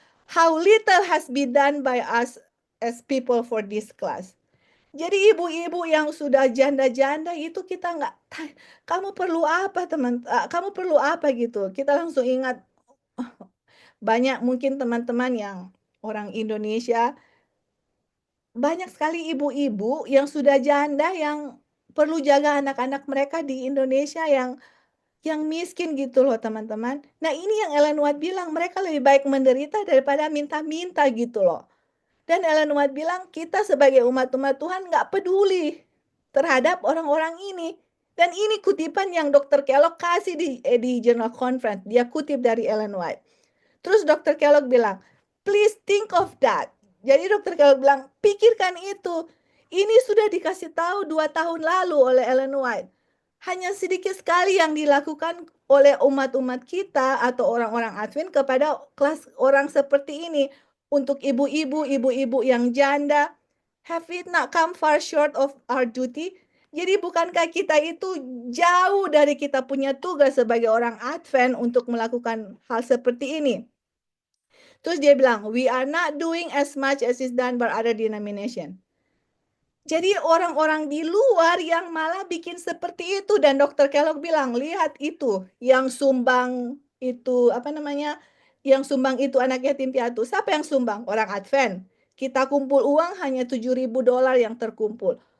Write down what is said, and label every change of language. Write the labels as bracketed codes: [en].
[en] How little has been done by us as people for this class. [id] Jadi ibu-ibu yang sudah janda-janda itu kita nggak, kamu perlu apa teman, kamu perlu apa gitu. Kita langsung ingat, banyak mungkin teman-teman yang orang Indonesia, banyak sekali ibu-ibu yang sudah janda yang perlu jaga anak-anak mereka di Indonesia yang miskin gitu loh teman-teman. Nah ini yang Ellen White bilang, mereka lebih baik menderita daripada minta-minta gitu loh. Dan Ellen White bilang, kita sebagai umat-umat Tuhan nggak peduli terhadap orang-orang ini. Dan ini kutipan yang Dr. Kellogg kasih di Journal Conference. Dia kutip dari Ellen White. Terus Dr. [en] Kellogg bilang, please think of that. [id] Jadi Dr. Kellogg bilang, pikirkan itu. Ini sudah dikasih tahu 2 tahun lalu oleh Ellen White. Hanya sedikit sekali yang dilakukan oleh umat-umat kita atau orang-orang Advent kepada kelas orang seperti ini. Untuk ibu-ibu yang janda, [en] have it not come far short of our duty? [id] Jadi bukankah kita itu jauh dari kita punya tugas sebagai orang Advent untuk melakukan hal seperti ini? Terus dia bilang, [en] we are not doing as much as is done by other denomination. [id] Jadi orang-orang di luar yang malah bikin seperti itu, dan Dokter Kellogg bilang, lihat itu yang sumbang itu apa namanya? Yang sumbang itu anak yatim piatu. Siapa yang sumbang? Orang Advent. Kita kumpul uang hanya $7.000 yang terkumpul.